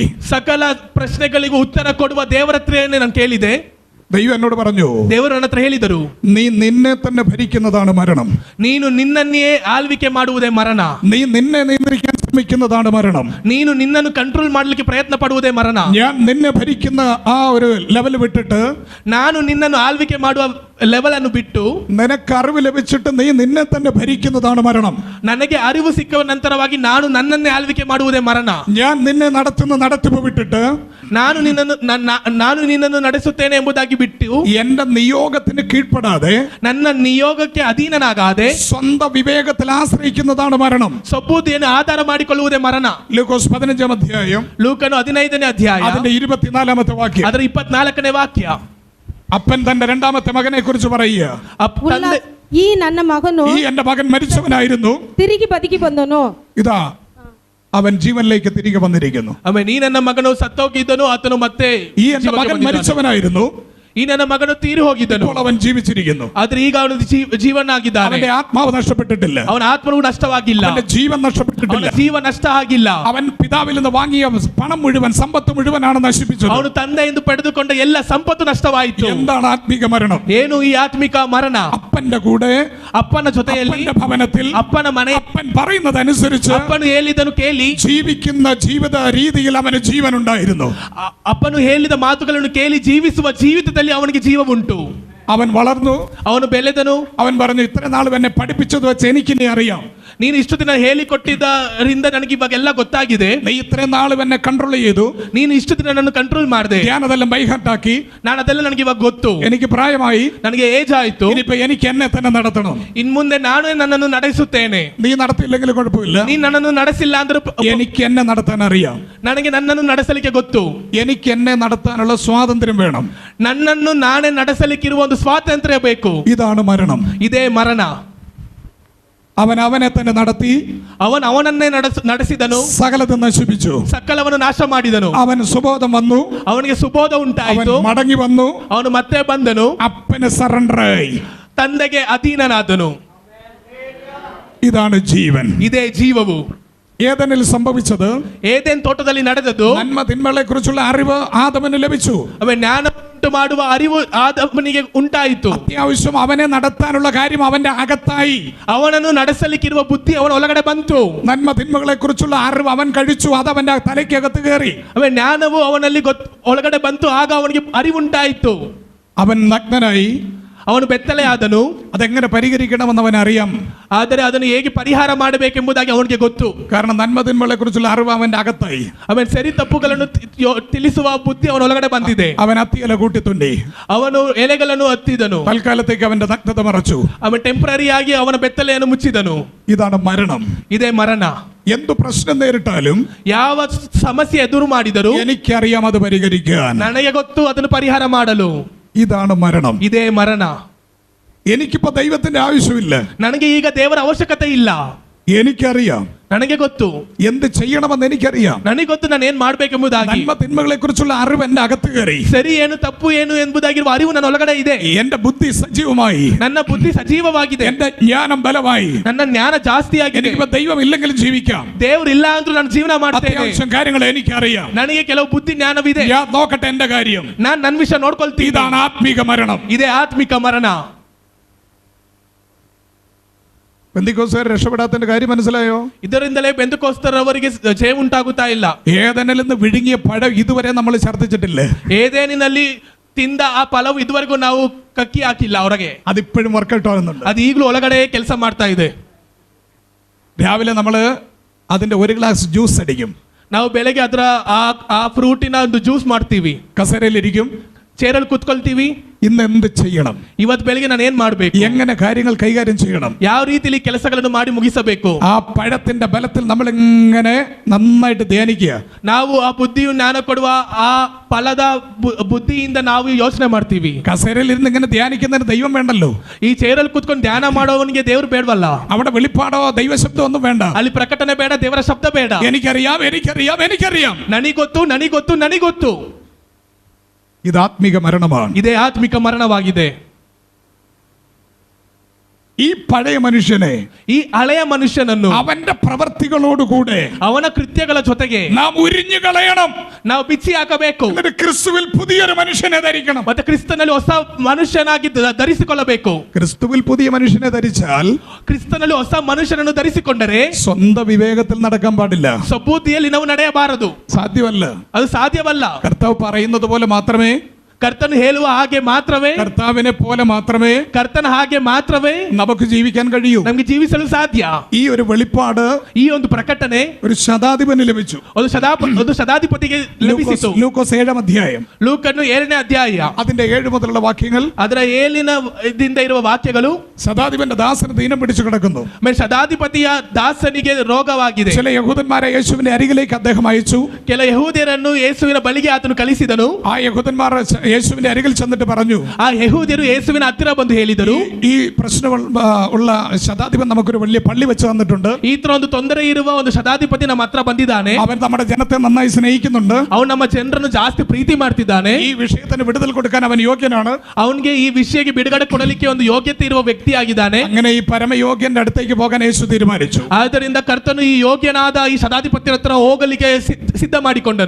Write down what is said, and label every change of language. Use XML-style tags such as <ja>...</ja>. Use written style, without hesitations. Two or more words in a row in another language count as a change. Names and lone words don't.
<kn>ಸಕಲ ಪ್ರಶ್ನೆಗಳಿಗೂ ಉತ್ತರ ಕೊಡುವ ದೇವರ ಹತ್ರನೇ ನಾನು ಕೇಳಿದೆ.</kn> <ml>ദൈവം എന്നോട് പറഞ്ഞു,</ml> <kn>ದೇವರು ನನ್ನ ಹತ್ರ ಹೇಳಿದರು,</kn> <ml>നീ നിന്നെ തന്നെ ഭരിക്കുന്നതാണ് മരണം.</ml> <kn>ನೀನು ನಿನ್ನನ್ನೇ ಆಳ್ವಿಕೆ ಮಾಡುವುದೇ ಮರಣ.</kn> <ml>നീ നിന്നെ നിയന്ത്രിക്കാൻ ശ്രമിക്കുന്നതാണ് മരണം.</ml> <kn>ನೀನು ನಿನ್ನನ್ನು ಕಂಟ್ರೋಲ್ ಮಾಡಲಿಕ್ಕೆ ಪ್ರಯತ್ನ ಪಡುವುದೇ ಮರಣ.</kn> <ml>ഞാൻ നിന്നെ ഭരിക്കുന്ന ആ ഒരു ലെവൽ വിട്ടിട്ട്,</ml> <kn>ನಾನು ನಿನ್ನನ್ನು ಆಳ್ವಿಕೆ ಮಾಡುವ ಲೆವೆಲ್ ಅನ್ನು ಬಿಟ್ಟು,</kn> <ml>നിനക്ക് അറിവ് ലഭിച്ചിട്ട് നീ നിന്നെ തന്നെ ഭരിക്കുന്നതാണ് മരണം.</ml> <kn>ನನಗೆ ಅರಿವು ಸಿಕ್ಕ ನಂತರವಾಗಿ ನಾನು ನನ್ನನ್ನೇ ಆಳ್ವಿಕೆ ಮಾಡುವುದೇ ಮರಣ.</kn> <ml>ഞാൻ നിന്നെ നടത്തുന്ന നടത്തിപ്പ് വിട്ടിട്ട്,</ml> <kn>ನಾನು ನಿನ್ನನ್ನು ನಡೆಸುತ್ತೇನೆ ಎಂಬುದಾಗಿ ಬಿಟ್ಟು,</kn> <ml>എന്റെ നിയോഗത്തിന് കീഴ്പ്പെടാതെ</ml> <kn>ನನ್ನ ನಿಯೋಗಕ್ಕೆ ಅಧೀನನಾಗಾದೆ</kn> <ml>സ്വന്തം വിവേകത്തിൽ ആശ്രയിക്കുന്നതാണ് മരണം.</ml> <kn>ಸಬ್ಬೂದಿಯನ್ನು ಆಧಾರ ಮಾಡಿಕೊಳ್ಳುವುದೇ ಮರಣ.</kn> <ml>ലൂക്കോസ് 15-ാം അധ്യായം</ml> <kn>ಲೂಕನು 15ನೇ ಅಧ್ಯಾಯ</kn> <ml>അതിന്റെ 24-ാമത്തെ വാക്യം.</ml> <kn>ಅದರ 24ನೇ ವಾಕ್ಯ.</kn> <ml>അപ്പൻ തന്റെ രണ്ടാമത്തെ മകനെ കുറിച്ച് പറയുക,</ml> <kn>ಈ ನನ್ನ ಮಗನು</kn> <ml>ഈ എന്റെ മകൻ മരിച്ചവനായിരുന്നു,</ml> <kn>ತಿರುಗಿ ಬದುಕಿ ಬಂದನು,</kn> <ml>ഇതാ അവൻ ജീവനിലേക്ക് തിരികെ വന്നിരിക്കുന്നു.</ml> <kn>ಆಮೇಲೆ ಈ ನನ್ನ ಮಗನು ಸತ್ತೋಗಿದ್ದನು, ಆತನು ಮತ್ತೆ</kn> <ml>ഈ എന്റെ മകൻ മരിച്ചവനായിരുന്നു,</ml> <kn>ಈ ನನ್ನ ಮಗನು ತೀರಿ ಹೋಗಿದ್ದನು,</kn> <ml>ഇപ്പോൾ അവൻ ജീവിച്ചിരിക്കുന്നു.</ml> <kn>ಆದ್ರೆ ಈಗ ಅವನು ಜೀವನಾಗಿದ್ದಾನೆ.</kn> <ml>അവന്റെ ആത്മാവ് നഷ്ടപ്പെട്ടിട്ടില്ല,</ml> <kn>ಅವನ ಆತ್ಮವು ನಷ್ಟವಾಗಿಲ್ಲ,</kn> <ml>അവന്റെ ജീവൻ നഷ്ടപ്പെട്ടിട്ടില്ല.</ml> <kn>ಅವನ ಜೀವ ನಷ್ಟ ಆಗಿಲ್ಲ.</kn> <ml>അവൻ പിതാവിൽ നിന്ന് വാങ്ങിയ പണം മുഴുവൻ, സമ്പത്ത് മുഴുവനാണ് നശിപ്പിച്ചത്.</ml> <kn>ಅವನು ತಂದೆಯಿಂದ ಪಡೆದುಕೊಂಡ ಎಲ್ಲ ಸಂಪತ್ತು ನಷ್ಟವಾಯಿತು.</kn> <ml>എന്താണ് ആത്മീക മരണം?</ml> <kn>ಏನು ಈ ಆತ್ಮಿಕ ಮರಣ?</kn> <ml>അപ്പന്റെ കൂടെ,</ml> <kn>ಅಪ್ಪನ ಜೊತೆಯಲ್ಲಿ,</kn> <ml>അപ്പന്റെ ഭവനത്തിൽ,</ml> <kn>ಅಪ್ಪನ ಮನೆ,</kn> <ml>അപ്പൻ പറയുന്നതനുസരിച്ച്</ml> <kn>ಅಪ್ಪನು ಹೇಳಿದನು ಕೇಳಿ</kn> <ml>ജീവിക്കുന്ന ജീവിത രീതിയിൽ അവന് ജീവൻ ഉണ്ടായിരുന്നു.</ml> <kn>ಅಪ್ಪನು ಹೇಳಿದ ಮಾತುಗಳನ್ನು ಕೇಳಿ ಜೀವಿಸುವ ಜೀವಿತದಲ್ಲಿ ಅವನಿಗೆ ಜೀವ ಉಂಟು.</kn> <ml>അവൻ വളർന്നു,</ml> <kn>ಅವನು ಬೆಳೆದನು.</kn> <ml>അവൻ പറഞ്ഞു, ഇത്ര നാൾ എന്നെ പഠിപ്പിച്ചത് വെച്ച് എനിക്കിനി അറിയാം,</ml> <kn>ನೀನು ಇಷ್ಟು ದಿನ ಹೇಳಿಕೊಟ್ಟಿದ್ದರಿಂದ ನನಗೆ ಇವಾಗ ಎಲ್ಲ ಗೊತ್ತಾಗಿದೆ.</kn> <ml>നീ ഇത്രയും നാളും എന്നെ കൺട്രോൾ ചെയ്തു,</ml> <kn>ನೀನು ಇಷ್ಟು ದಿನ ನನ್ನ ಕಂಟ್ರೋಲ್ ಮಾಡಿದೆ,</kn> <ml>ഞാനതെല്ലാം ബൈഹാർട്ടാക്കി,</ml> <kn>ನಾನು ಅದೆಲ್ಲ ನನಗೆ ಇವಾಗ ಗೊತ್ತು,</kn> <ml>എനിക്ക് പ്രായമായി,</ml> <kn>ನನಗೆ ಏಜ್ ಆಯ್ತು,</kn> <ml>ഇനിയിപ്പോ എനിക്ക് എന്നെ തന്നെ നടത്തണം.</ml> <kn>ಇನ್ ಮುಂದೆ ನಾನೇ ನನ್ನನ್ನು ನಡೆಸುತ್ತೇನೆ.</kn> <ml>നീ നടത്തിയില്ലെങ്കിലും കുഴപ്പമില്ല,</ml> <kn>ನೀನು ನನ್ನನ್ನು ನಡೆಸಿಲ್ಲ ಅಂದ್ರೆ</kn> <ml>എനിക്ക് എന്നെ നടത്താൻ അറിയാം.</ml> <kn>ನನಗೆ ನನ್ನನ್ನು ನಡೆಸಲಿಕ್ಕೆ ಗೊತ್ತು.</kn> <ml>എനിക്ക് എന്നെ നടത്താനുള്ള സ്വാതന്ത്ര്യം വേണം.</ml> <kn>ನನ್ನನ್ನು ನಾನೇ ನಡೆಸಲಿಕ್ಕಿರುವ ಒಂದು ಸ್ವಾತಂತ್ರ್ಯ ಬೇಕು.</kn> <ml>ഇതാണ് മരണം.</ml> <kn>ಇದೇ ಮರಣ.</kn> <ml>അവൻ അവനെ തന്നെ നടത്തി,</ml> <kn>ಅವನನ್ನೇ ನಡೆಸಿದನು,</kn> <ml>സകലതും നശിപ്പിച്ചു.</ml> <kn>ಸಕಲವನ್ನು ನಾಶ ಮಾಡಿದನು.</kn> <ml>അവൻ സുബോധം വന്നു,</ml> <kn>ಅವನಿಗೆ ಸುಬೋಧ</kn> <ml>അവൻ</ml> <kn>ಉಂಟಾಯಿತು,</kn> <ml>മടങ്ങി വന്നു,</ml> <kn>ಅವನು ಮತ್ತೆ ಬಂದನು,</kn> <ml>അപ്പന് സറണ്ടർ ആയി.</ml> <kn>ತಂದೆಗೆ ಅಧೀನನಾದನು.</kn> <ml>ഇതാണ് ജീവൻ.</ml> <kn>ಇದೇ ಜೀವವು.</kn> <ml>ഏദനിൽ സംഭവിച്ചത്,</ml> <kn>ಏದೇನ್ ತೋಟದಲ್ಲಿ ನಡೆದದ್ದು,</kn> <ml>നന്മ തിന്മകളെ കുറിച്ചുള്ള അറിവ് ആദമന് ലഭിച്ചു.</ml> <kn>ಅವನ ಜ್ಞಾನ ಉಂಟು ಮಾಡುವ ಅರಿವು ಆದವನಿಗೆ ಉಂಟಾಯಿತು.</kn> <ml>അത്യാവശ്യം അവനെ നടത്താനുള്ള കാര്യം അവന്റെ അകത്തായി.</ml> <kn>ಅವನನ್ನು ನಡೆಸಲಿಕ್ಕಿರುವ ಬುದ್ಧಿ ಅವನ ಒಳಗಡೆ ಬಂತು.</kn> <ml>നന്മ തിന്മകളെ കുറിച്ചുള്ള അറിവ് അവൻ കഴിച്ചു, അത് അവന്റെ തലയ്ക്കകത്ത് കയറി.</ml> <kn>ಅವನ ಜ್ಞಾನವು ಅವನಲ್ಲಿ ಒಳಗಡೆ ಬಂತು, ಆಗ ಅವನಿಗೆ ಅರಿವುಂಟಾಯಿತು.</kn> <ml>അവൻ നഗ്നനായി.</ml> <kn>ಅವನು ಬೆತ್ತಲೆಯಾದನು.</kn> <ml>അതെങ്ങനെ പരിഹരിക്കണമെന്ന് അവൻ അറിയാം.</ml> <kn>ಆದರೆ ಅದನ್ನು ಹೇಗೆ ಪರಿಹಾರ ಮಾಡಬೇಕೆಂಬುದಾಗಿ ಅವನಿಗೆ ಗೊತ್ತು.</kn> <ml>കാരണം നന്മ തിന്മകളെ കുറിച്ചുള്ള അറിവ് അവന്റെ അകത്തായി.</ml> <kn>ಅವನ ಸರಿ ತಪ್ಪುಗಳನ್ನು ತಿಳಿಸುವ ಬುದ್ಧಿ ಅವನ ಒಳಗಡೆ ಬಂದಿದೆ.</kn> <ml>അവൻ അത്തിയില കൂട്ടിത്തുണ്ടി.</ml> <kn>ಅವನು ಎಲೆಗಳನ್ನು ಹತ್ತಿದನು.</kn> <ml>തൽക്കാലത്തേക്ക് അവന്റെ നഗ്നത മറച്ചു.</ml> <kn>ಅವನು ಟೆಂಪರರಿಯಾಗಿ ಅವನ ಬೆತ್ತಲೆಯನ್ನು ಮುಚ್ಚಿದನು.</kn> <ml>ഇതാണ് മരണം.</ml> <kn>ಇದೇ ಮರಣ.</kn> <ml>എന്തു പ്രശ്നം നേരിട്ടാലും,</ml> <kn>ಯಾವ ಸಮಸ್ಯೆ ಎದುರು ಮಾಡಿದರೂ</kn> <ml>എനിക്കറിയാം അത് പരിഹരിക്കാൻ.</ml> <kn>ನನಗೆ ಗೊತ್ತು ಅದನ್ನು ಪರಿಹಾರ ಮಾಡಲು.</kn> <ml>ഇതാണ് മരണം.</ml> <kn>ಇದೇ ಮರಣ.</kn> <ml>എനിക്കിപ്പോ ദൈവത്തിന്റെ ആവശ്യമില്ല,</ml> <kn>ನನಗೆ ಈಗ ದೇವರ ಅವಶ್ಯಕತೆ ಇಲ್ಲ.</kn> <ml>എനിക്കറിയാം</ml> <kn>ನನಗೆ ಗೊತ್ತು</kn> <ml>എന്ത് ചെയ്യണമെന്ന് എനിക്കറിയാം.</ml> <kn>ನನಗೆ ಗೊತ್ತು ನಾನು ಏನ್ ಮಾಡ್ಬೇಕೆಂಬುದಾಗಿ.</kn> <ml>നന്മ തിന്മകളെ കുറിച്ചുള്ള അറിവ് എന്റെ അകത്ത് കയറി.</ml> <kn>ಸರಿ ಏನು ತಪ್ಪು ಏನು ಎಂಬುದಾಗಿರುವ ಅರಿವು ನನ್ನ ಒಳಗಡೆ ಇದೆ.</kn> <ml>എന്റെ ബുദ്ധി സജീവമായി,</ml> <kn>ನನ್ನ ಬುದ್ಧಿ ಸಜೀವವಾಗಿದೆ,</kn> <ml>എന്റെ ജ്ഞാനം ബലമായി.</ml> <kn>ನನ್ನ ಜ್ಞಾನ ಜಾಸ್ತಿ ಆಗಿದೆ.</kn> <ml>എനിക്കിപ്പോ ദൈവം ഇല്ലെങ്കിലും ജീവിക്കാം.</ml> <kn>ದೇವ್ರು ಇಲ್ಲ ಅಂದ್ರೂ ನಾನು ಜೀವನ ಮಾಡ್ತೇನೆ.</kn> <ml>അത്യാവശ്യം കാര്യങ്ങൾ എനിക്കറിയാം.</ml> <kn>ನನಗೆ ಕೆಲವು ಬುದ್ಧಿ ಜ್ಞಾನವಿದೆ.</kn> <ml>ഞാൻ നോക്കട്ടെ എന്റെ കാര്യം.</ml> <kn>ನಾನು ನನ್ನ ವಿಷಯ ನೋಡ್ಕೊಳ್ತೀನಿ.</kn> <ml>ഇതാണ് ആത്മീക മരണം.</ml> <kn>ಇದೇ ಆತ್ಮಿಕ ಮರಣ.</kn> <ml>പെന്തിക്കോസ്തുകാർ രക്ഷപ്പെടാത്തതിന്റെ കാര്യം മനസ്സിലായോ?</ml> <kn>ಇದರಿಂದಲೇ ಬೆಂದಕೋಸ್ತರವರಿಗೆ ಜಯ ಉಂಟಾಗುತ್ತಾ ಇಲ್ಲ.</kn> <ml>ഏദനിൽ നിന്ന് വിഴുങ്ങിയ പഴം ഇതുവരെ നമ്മൾ ഛർദ്ദിച്ചിട്ടില്ല.</ml> <kn>ಏದೇನಿನಲ್ಲಿ ತಿಂದ ಆ ಫಲವು ಇದುವರೆಗೂ ನಾವು ಕಕ್ಕಿ ಹಾಕಿಲ್ಲ ಹೊರಗೆ.</kn> <ml>അതിപ്പോഴും വർക്കൗട്ട് ആകുന്നുണ്ട്.</ml> <kn>ಅದು ಈಗಲೂ ಒಳಗಡೆ ಕೆಲಸ ಮಾಡ್ತಾ ಇದೆ.</kn> <ml>രാവിലെ നമ്മൾ അതിന്റെ ഒരു</ml> <en>glass juice</en> <ml>അടിക്കും.</ml> <kn>ನಾವು ಬೆಳಗ್ಗೆ ಅದರ ಆ ಫ್ರೂಟಿನ ಒಂದು ಜ್ಯೂಸ್ ಮಾಡ್ತೀವಿ.</kn> <ml>കസേരയിലിരിക്കും,</ml> <kn>ಚೇರಲ್ಲಿ ಕೂತ್ಕೊಳ್ತೀವಿ.</kn> <ml>ഇന്ന് എന്ത് ചെയ്യണം,</ml> <kn>ಇವತ್ತು ಬೆಳಿಗ್ಗೆ ನಾನು ಏನ್ ಮಾಡ್ಬೇಕು,</kn> <ml>എങ്ങനെ കാര്യങ്ങൾ കൈകാര്യം ചെയ്യണം,</ml> <kn>ಯಾವ ರೀತಿಯಲ್ಲಿ ಕೆಲಸಗಳನ್ನು ಮಾಡಿ ಮುಗಿಸಬೇಕು,</kn> <ml>ആ പഴത്തിന്റെ ബലത്തിൽ നമ്മൾ ഇങ്ങനെ നന്നായിട്ട് ധ്യാനിക്കുക.</ml> <kn>ನಾವು ಆ ಬುದ್ಧಿಯು ಜ್ಞಾನ ಕೊಡುವ ಆ ಫಲದ ಬುದ್ಧಿಯಿಂದ ನಾವು ಯೋಚನೆ ಮಾಡ್ತೀವಿ.</kn> <ml>കസേരയിൽ ഇരുന്ന് ഇങ്ങനെ ധ്യാനിക്കുന്നതിന് ദൈവം വേണ്ടല്ലോ.</ml> <kn>ಈ ಚೇರಲ್ಲಿ ಕೂತ್ಕೊಂಡು ಧ್ಯಾನ ಮಾಡೋವನಿಗೆ ದೇವ್ರು ಬೇಡವಲ್ಲ.</kn> <ml>അവിടെ വെളിപ്പാടോ ദൈവശബ്ദം ഒന്നും വേണ്ട.</ml> <kn>ಅಲ್ಲಿ ಪ್ರಕಟಣೆ ಬೇಡ, ದೇವರ ಶಬ್ದ ಬೇಡ.</kn> <ml>എനിക്കറിയാം, എനിക്കറിയാം, എനിക്കറിയാം,</ml> <kn>ನನಗೊತ್ತು, ನನಗೊತ್ತು, ನನಗೊತ್ತು.</kn> <ml>ഇത് ആത്മീക മരണമാണ്.</ml> <kn>ಇದೇ ಆತ್ಮಿಕ ಮರಣವಾಗಿದೆ.</kn> <ml>ഈ പഴയ മനുഷ്യനെ,</ml> <kn>ಈ ಹಳೆಯ ಮನುಷ್ಯನನ್ನು</kn> <ml>അവന്റെ പ്രവർത്തികളോടുകൂടെ</ml> <kn>ಅವನ ಕೃತ್ಯಗಳ ಜೊತೆಗೆ</kn> <ml>നാം ഉരിഞ്ഞു കളയണം.</ml> <kn>ನಾವು ಬಿಚ್ಚಿ ಹಾಕಬೇಕು.</kn> <ml>എന്നിട്ട് ക്രിസ്തുവിൽ പുതിയൊരു മനുഷ്യനെ ധരിക്കണം.</ml> <kn>ಮತ್ತೆ ಕ್ರಿಸ್ತನಲ್ಲಿ ಹೊಸ ಮನುಷ್ಯನಾಗಿ ಧರಿಸಿಕೊಳ್ಳಬೇಕು.</kn> <ml>ക്രിസ്തുവിൽ പുതിയ മനുഷ്യനെ ധരിച്ചാൽ</ml> <kn>ಕ್ರಿಸ್ತನಲ್ಲಿ ಹೊಸ ಮನುಷ್ಯನನ್ನು ಧರಿಸಿಕೊಂಡರೆ</kn> <ml>സ്വന്തം വിവേകത്തിൽ നടക്കാൻ പാടില്ല.</ml> <kn>ಸ್ವಬುದ್ಧಿಯಲ್ಲಿ ನಾವು ನಡೆಯಬಾರದು.</kn> <ml>സാധ്യമല്ല.</ml> <kn>ಅದು ಸಾಧ್ಯವಲ್ಲ.</kn> <ml>കർത്താവ് പറയുന്നത് പോലെ മാത്രമേ,</ml> <kn>ಕರ್ತನು ಹೇಳುವ ಹಾಗೆ ಮಾತ್ರವೇ,</kn> <ml>കർത്താവിനെ പോലെ മാത്രമേ</ml> <kn>ಕರ್ತನ ಹಾಗೆ ಮಾತ್ರವೇ</kn> <ml>നമുക്ക് ജീവിക്കാൻ കഴിയൂ.</ml> <kn>ನಮಗೆ ಜೀವಿಸಲು ಸಾಧ್ಯ.</kn> <ml>ഈ ഒരു വെളിപ്പാട്</ml> <kn>ಈ ಒಂದು ಪ್ರಕಟಣೆ</kn> <ml>ഒരു ശതാധിപന് ലഭിച്ചു.</ml> <kn>ಒಂದು ಶತಾಧಿಪತಿಗೆ ಲಭಿಸಿತು.</kn> <ml>ലൂക്കോസ് 7-ാം അധ്യായം,</ml> <kn>ಲೂಕನು 7ನೇ ಅಧ್ಯಾಯ</kn> <ml>അതിന്റെ 7 മുതലുള്ള വാക്യങ്ങൾ.</ml> <kn>ಅದರ 7ನ ದಿಂದ ಇರುವ ವಾಕ್ಯಗಳು.</kn> <ml>ശതാധിപന്റെ ദാസന് ദീനം പിടിച്ചു കിടക്കുന്നു.</ml> <kn>ಶತಾಧಿಪತಿಯ ದಾಸನಿಗೆ ರೋಗವಾಗಿದೆ.</kn> <ml>ചില യഹൂദന്മാരെ യേശുവിന്റെ അരികിലേക്ക് അദ്ദേഹം അയച്ചു.</ml> <kn>ಕೆಲ ಯಹೂದ್ಯರನ್ನು ಯೇಸುವಿನ ಬಳಿಗೆ ಆತನು ಕಳಿಸಿದನು.</kn> <ml>ആ യഹൂദന്മാർ യേശുവിന്റെ അരികിൽ ചെന്നിട്ട് പറഞ്ഞു,</ml> <kn>ಆ ಯಹೂದ್ಯರು ಯೇಸುವಿನ ಹತ್ತಿರ ಬಂದು ಹೇಳಿದರು,</kn> <ml>ഈ പ്രശ്നം ഉള്ള ശതാധിപൻ നമുക്കൊരു വലിയ പള്ളി വെച്ച് തന്നിട്ടുണ്ട്.</ml> <kn>ಈ ತರ ಒಂದು ತೊಂದರೆ ಇರುವ ಒಂದು ಶತಾಧಿಪತಿ ನಮ್ಮ ಹತ್ರ ಬಂದಿದ್ದಾನೆ.</kn> <ml>അവൻ നമ്മുടെ ജനത്തെ നന്നായി സ്നേഹിക്കുന്നുണ്ട്.</ml> <kn>ಅವನು ನಮ್ಮ ಜನರನ್ನು ಜಾಸ್ತಿ ಪ್ರೀತಿ ಮಾಡ್ತಿದ್ದಾನೆ.</kn> <ml>ഈ ವಿಷയത്തിന് വിടുതൽ കൊടുക്കാൻ അവൻ യോഗ്യനാണ്.</ml> <kn>ಅವನಿಗೆ ಈ ವಿಷಯಕ್ಕೆ ಬಿಡುಗಡೆ ಕೊಡಲಿಕ್ಕೆ ಒಂದು ಯೋಗ್ಯತೆ ಇರುವ ವ್ಯಕ್ತಿಯಾಗಿದ್ದಾನೆ.</kn> <ml>അങ്ങനെ ഈ പരമയോഗ്യന്റെ അടുത്തേക്ക് പോകാൻ യേശു തീരുമാനിച്ചു.</ml> <kn>ಆದ್ದರಿಂದ ಕರ್ತನು ಈ ಯೋಗ್ಯನಾದ ಈ ಶತಾಧಿಪತಿ ಹತ್ರ ಹೋಗಲಿಕ್ಕೆ ಸಿದ್ಧ ಮಾಡಿಕೊಂಡನು.</kn>